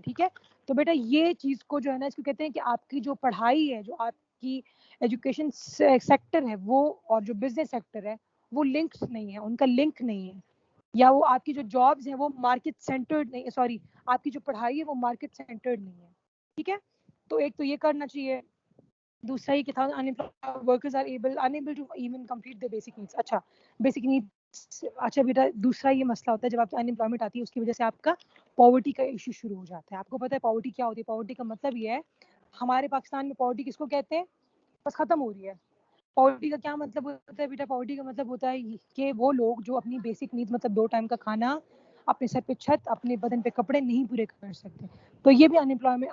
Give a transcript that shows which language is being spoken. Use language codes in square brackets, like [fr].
[ur] ٹھیک ہے, تو بیٹا یہ چیز کو جو ہے نا اس کو کہتے ہیں کہ آپ کی جو پڑھائی ہے, جو آپ کی ایجوکیشن سیکٹر ہے وہ اور جو بزنس سیکٹر ہے وہ لنکس نہیں ہے, ان کا لنک نہیں ہے. یا وہ آپ کی جو جابز ہیں وہ مارکیٹ سینٹرڈ نہیں, سوری آپ کی جو پڑھائی ہے وہ مارکیٹ سینٹرڈ نہیں ہے. ٹھیک ہے, تو ایک تو یہ کرنا چاہیے. دوسرا یہ کہ تھا [en] Workers are unable to even complete their basic needs. [ur] اچھا بیسک نیڈس. اچھا بیٹا دوسرا یہ مسئلہ ہوتا ہے جب آپ ان امپلائمنٹ آتی ہے اس کی وجہ سے آپ کا پاورٹی کا ایشو شروع ہو جاتا ہے. آپ کو پتہ ہے پاورٹی کیا ہوتی ہے؟ پاورٹی کا مطلب یہ ہے, ہمارے پاکستان میں پاورٹی کس کو کہتے ہیں, بس ختم ہو رہی ہے. پاورٹی کا کیا مطلب ہوتا ہے بیٹا؟ پاورٹی کا مطلب ہوتا ہے کہ وہ لوگ جو اپنی بیسک نیڈ مطلب 2 ٹائم کا کھانا, اپنے سر پہ چھت, اپنے بدن پہ کپڑے نہیں پورے کر سکتے. تو یہ بھی ان امپلائمنٹ.